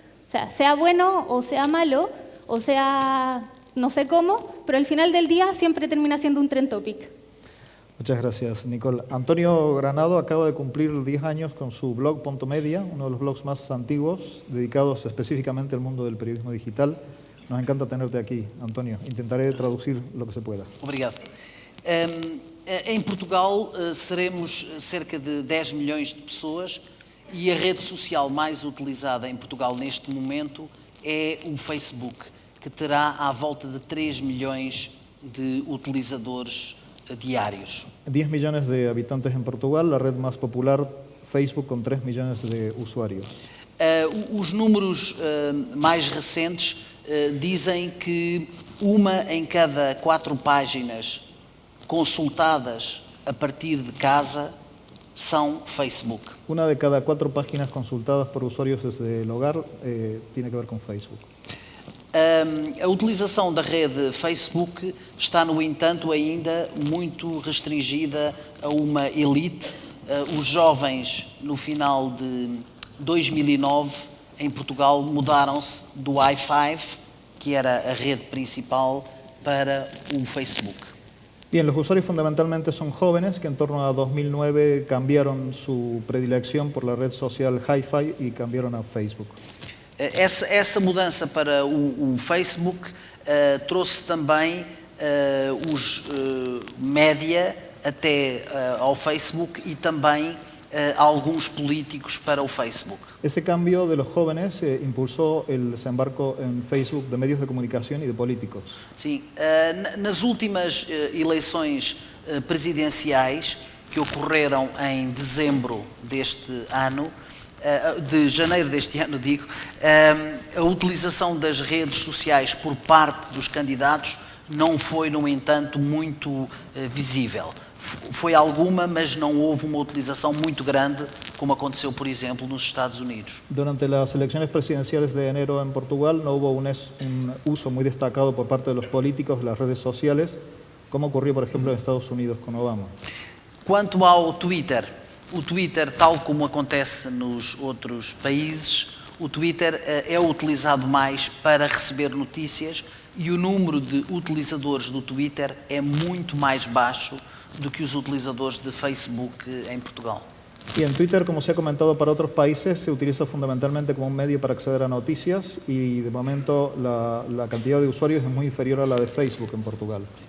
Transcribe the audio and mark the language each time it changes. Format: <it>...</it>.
<es>O sea bueno o sea malo, o sea no sé cómo, pero al final del día siempre termina siendo un trend topic. Muchas gracias, Nicole. Antonio Granado acaba de cumplir 10 años con su blog Ponto Media, uno de los blogs más antiguos, dedicados específicamente al mundo del periodismo digital. Nos encanta tenerte aquí, Antonio. Intentaré traducir lo que se pueda.</es> <pt>Obrigado. Em Portugal seremos cerca de 10 milhões de pessoas e a rede social mais utilizada em Portugal neste momento é o Facebook, que terá à volta de 3 milhões de utilizadores diarios.</pt> <es>10 millones de habitantes en Portugal, la red más popular, Facebook, con 3 millones de usuarios.</es> <pt>Os números mais recentes dizem que uma em cada 4 páginas consultadas a partir de casa são Facebook.</pt> <es>Una de cada 4 páginas consultadas por usuarios desde el hogar tiene que ver con Facebook.</es> <pt>A utilização da rede Facebook está, no entanto, ainda muito restringida a uma elite. Os jovens, no final de 2009, em Portugal, mudaram-se do i5, que era a rede principal, para o Facebook.</pt> <es>Bien, los usuarios fundamentalmente son jóvenes que en torno a 2009 cambiaron su predilección por la red social Hi-Fi y cambiaron a Facebook.</es> <pt>Essa mudança para o Facebook trouxe também os média até ao Facebook e também alguns políticos para o Facebook.</pt> <es>Ese cambio de los jóvenes impulsó el desembarco en Facebook de medios de comunicación y de políticos.</es> <pt>Sim, nas últimas eleições presidenciais que ocorreram em dezembro deste ano, de janeiro deste ano, digo, a utilização das redes sociais por parte dos candidatos não foi, no entanto, muito visível. Foi alguma, mas não houve uma utilização muito grande, como aconteceu, por exemplo, nos Estados Unidos.</pt> <es>Durante las elecciones presidenciales de enero en Portugal no hubo un uso muy destacado por parte de los políticos de las redes sociales, como ocurrió, por ejemplo, en Estados Unidos con Obama.</es> <pt>Quanto ao Twitter, o Twitter, tal como acontece nos outros países, o Twitter é utilizado mais para receber notícias e o número de utilizadores do Twitter é muito mais baixo do que os utilizadores de Facebook em Portugal.</pt> <es>Y en Twitter, como se ha comentado para otros países, se utiliza fundamentalmente como un medio para acceder a noticias y de momento la cantidad de usuarios es muy inferior a la de Facebook en Portugal.</es>